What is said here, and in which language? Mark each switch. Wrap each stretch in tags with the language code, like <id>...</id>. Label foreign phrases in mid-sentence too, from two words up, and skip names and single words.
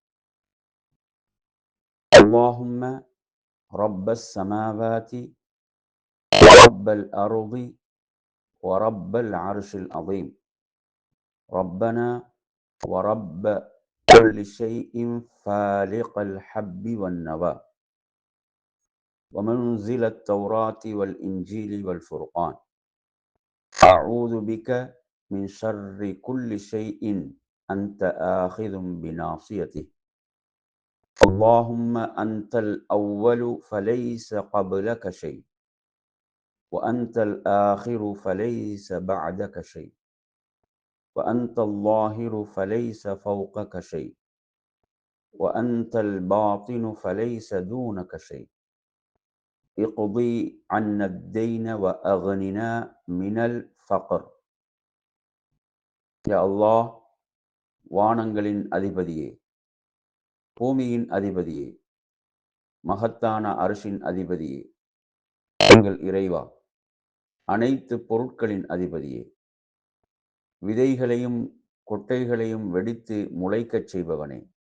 <ar>اللهم رب السماوات رب الأرض ورب العرش العظيم ربنا ورب كل شيء فالق الحب والنوى ومنزل التوراة والإنجيل والفرقان أعوذ بك من شر كل شيء أنت آخذ بناصيته اللهم أنت الأول فليس قبلك شيء وأنت الآخر فليس بعدك شيء وأنت الظاهر فليس فوقك شيء وأنت الباطن فليس دونك شيء اقضي عنا الدين وأغننا من الفقر. يا الله</ar> <ta>வானங்களின் அதிபதியே, பூமியின் அதிபதியே, மகத்தான அரிசின் அதிபதியே, எங்கள் இறைவா, அனைத்து பொருட்களின் அதிபதியே, விதைகளையும் கொட்டைகளையும் வெடித்து முளைக்கச் செய்பவனே,</ta>